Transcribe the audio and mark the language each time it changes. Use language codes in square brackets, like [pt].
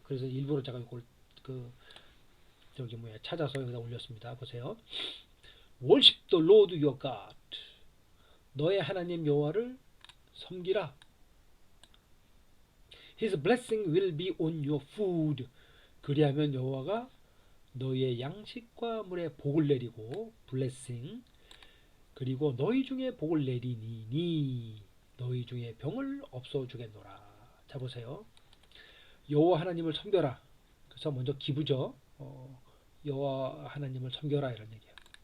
[ko] 그래서 일부러 제가 이걸 그 저기 뭐야 찾아서 여기다 올렸습니다. 보세요. [en] Worship the Lord your God. [ko] 너의 하나님 여호와를 섬기라. [en] His blessing will be on your food. [ko] 그리하면 여호와가 너희의 양식과 물에 복을 내리고 blessing 그리고 너희 중에 복을 내리니 너희 중에 병을 없어 주겠노라. 자 보세요. 여호와 하나님을 섬겨라. 그래서 먼저 기부죠. 여호와 하나님을 섬겨라 이런 얘기예요.